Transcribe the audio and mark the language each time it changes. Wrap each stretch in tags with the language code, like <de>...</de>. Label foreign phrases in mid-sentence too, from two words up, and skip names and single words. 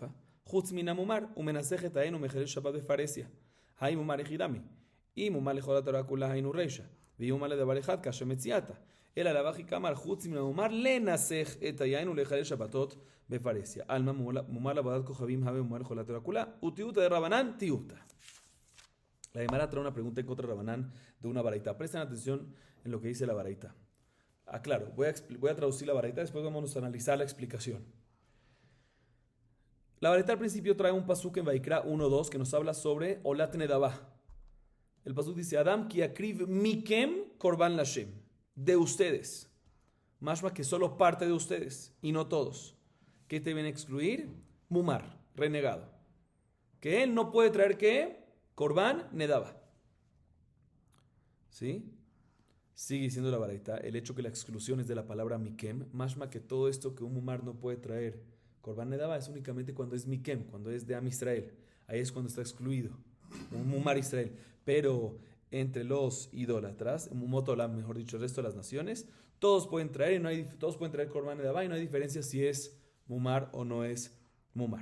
<he>חוץ מן המומר הוא מנסח את היין ומחלל שבת בפרהסיה. היי מומר יחידמי, אם מומר לכל התורה כולה היינו רישא, ואם מומר לדבר אחד קשה מציאתה, אלא לאו הכי כמר חוץ מן המומר לנסח את היין ולחלל שבתות בפרהסיה.</he> <arc>עלמא מומר לעבודת כוכבים הווה מומר לכל התורה כולה, ותיעותא דרבנן תיעותא.</arc> <es>La Gemara trae una pregunta en contra de Rabanán de una baraita. Presten atención en lo que dice la baraita. Claro, voy a traducir la baraita, después vamos a analizar la explicación. La baraita al principio trae un pasuk en Vaikra 1.2 que nos habla sobre</es> <he>עולת נדבה.</he> <es>El pasuk dice,</es> <he>אדם כי יקריב מכם קרבן לה.</he> <es>De ustedes. Mashma que solo parte de ustedes y no todos. ¿Qué te viene a excluir? Mumar, renegado. Que él no puede traer ¿qué?</es> <he>קרבן נדבה. ¿Sí?</he> <es>Sigue diciendo la baraita, el hecho que la exclusión es de la palabra mikem, mashma que todo esto que un mumar no puede traer</es> <he>קרבן נדבה</he> <es>es únicamente cuando es Mikem, cuando es de</es> <he>עם ישראל.</he> <es>Ahí es cuando está excluido. Un</es> <he>מומר ישראל.</he> <es>Pero entre los idólatras, Mumotolam, mejor dicho, el resto de las naciones, todos pueden traer todos pueden traer</es> <he>קרבן נדבה</he> <es>y no hay diferencia si es Mumar o no es Mumar.</es>